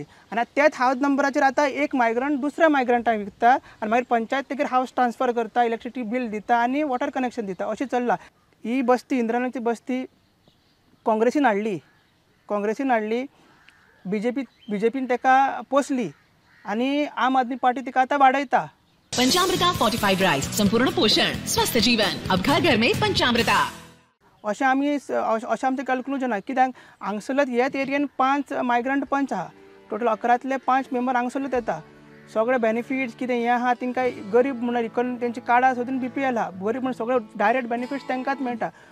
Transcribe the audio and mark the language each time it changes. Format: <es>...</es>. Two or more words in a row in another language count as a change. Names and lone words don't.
<kok>आनी त्याच हावज नंबराचेर आतां एक मायग्रंट दुसऱ्या मायग्रंटाक विकता आनी मागीर पंचायत ताचेर हावज ट्रान्सफर करता, इलेक्ट्रिसिटी बील दिता आनी वॉटर कनेक्शन दिता अशें चल्लां. ही बस्ती इंद्रायणीची बस्ती काँग्रेसीन हाडली बीजेपीन ताका पोसली आनी आम आदमी पार्टी तिका आतां वाडयता.</kok> <hi>पंचामृता फोर्टिफाइड राइस, संपूर्ण पोषण स्वस्थ जीवन, अब घर घर में पंचामृता.</hi> <kok>अशें आमचें कॅल्क्युलेशन आहा. कित्याक हांगसरल्याच ह्याच एरियेन 5 मायग्रंट पंच आहा. टोटल 11तले 5 मेंबर हांगसरलेच येता. सगळे बेनिफिट्स कितें हें आहा तांकां गरीब म्हणून इकॉनॉमी तेंची कार्डां सोदून BPL आहा. गरीब म्हणून सगळे डायरेक्ट बेनिफिट्स तांकांच मेळटा.</kok>